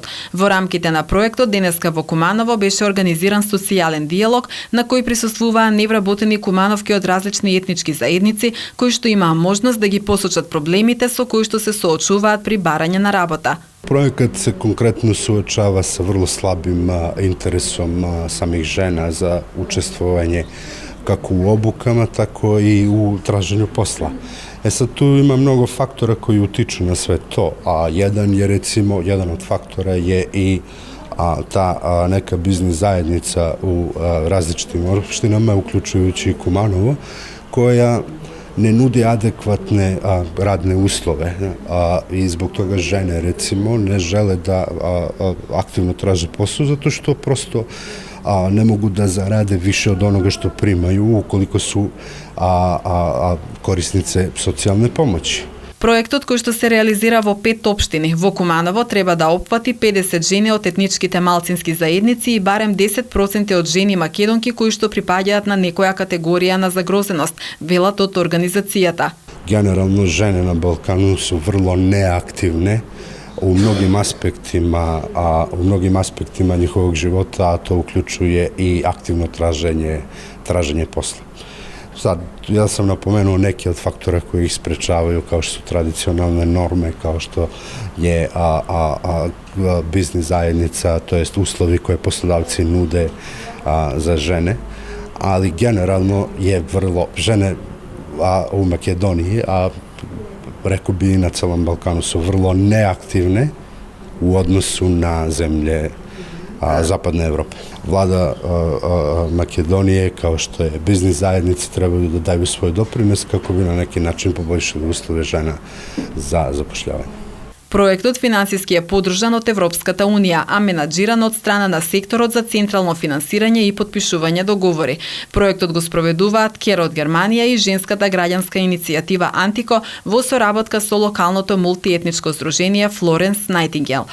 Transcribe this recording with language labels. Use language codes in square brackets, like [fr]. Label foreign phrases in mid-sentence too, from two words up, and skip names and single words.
[mk] Во рамките на проектот денеска во Куманово беше организиран социјален диалог на кој присуствуваа невработени кумановки од различни етнички заедници кои што имаа можност да ги посочат проблемите со кои што се соочуваат при барање на работа. Проектот се конкретно [sr] суочава со врло слабим интересом самих жена за учествување како у обукама, тако и у тражењу посла. Сад ту има многу фактора кои утичу на све то, а jedan од фактора е и та нека бизнес заедница у различитим општинама, уклучујујќи и Куманово, која не нуди адекватне радне услове и због тога жене рецимо не желе да активно тражи посол [mk] затоа што [sr] просто не могу да зараде више од онога што примају уколико су кориснице социјалне помоќи. [mk] Проектот кој што се реализира во 5 општини во Куманово треба да опфати 50 жени од етничките малцински заедници и барем 10% од жени македонки кои што припаѓаат на некоја категорија на загрозеност, велат од организацијата. [sr] Генерално жене на Балкану су врло неактивне у многим аспектима нjihovog живота, а то уклучује и активно тражење посла. Sad, ja sam napomenuo neki od faktora koji ih sprečavaju, kao što su tradicionalne norme, kao što je biznis zajednica, to jest uslovi koje poslodavci nude za žene, ali generalno je vrlo, žene u Makedoniji, a rekao bi i na celom Balkanu, su vrlo neaktivne u odnosu na zemlje Zapadne Evrope. Vlada Makedonije, kao što je biznis zajednice, trebaju da daju svoj doprinos kako bi na neki način poboljšali uslove žena za zapošljavanje. [mk] Проектот финансиски е подржан од Европската Унија, а менаџиран од страна на секторот за централно финансирање и потпишување договори. Проектот го спроведуваат CARE од Германија и женската граѓанска иницијатива Антико во соработка со локалното мултиетничко здружение Florence Nightingale.